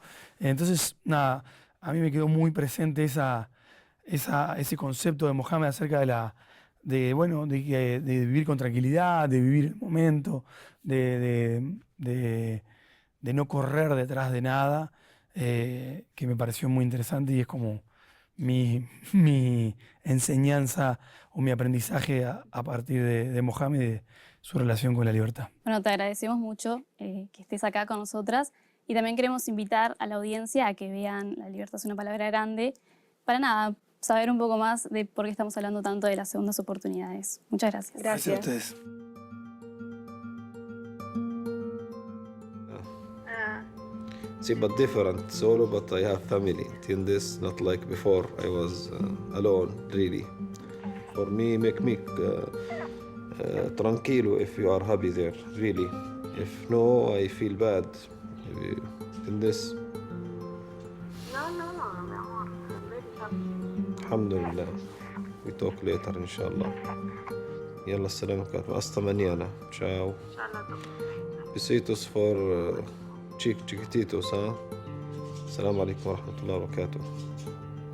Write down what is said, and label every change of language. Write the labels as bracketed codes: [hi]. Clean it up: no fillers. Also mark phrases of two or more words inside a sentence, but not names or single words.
[es] Entonces, nada, a mí me quedó muy presente ese concepto de Mohamed acerca de vivir con tranquilidad, de vivir el momento, de no correr detrás de nada, que me pareció muy interesante y es como mi enseñanza o mi aprendizaje a partir de Mohamed y de su relación con la libertad. Bueno, te agradecemos mucho que estés acá con nosotras y también queremos invitar a la audiencia a que vean La libertad es una palabra grande para saber un poco más de por qué estamos hablando tanto de las segundas oportunidades. Muchas gracias. Gracias a ustedes. [en] See, but different, solo, but I have family. In this, not like before, I was alone, really. For me, make me tranquilo if you are happy there, really. If no, I feel bad. In this. [es] No, mi amor. [en] I'm very happy. Alhamdulillah. We talk later, [ar] inshallah. يلا السلام عليكم. [es] Hasta mañana. Ciao. Besitos for chiquititos, huh? [ar] السلام عليكم ورحمة الله وبركاته.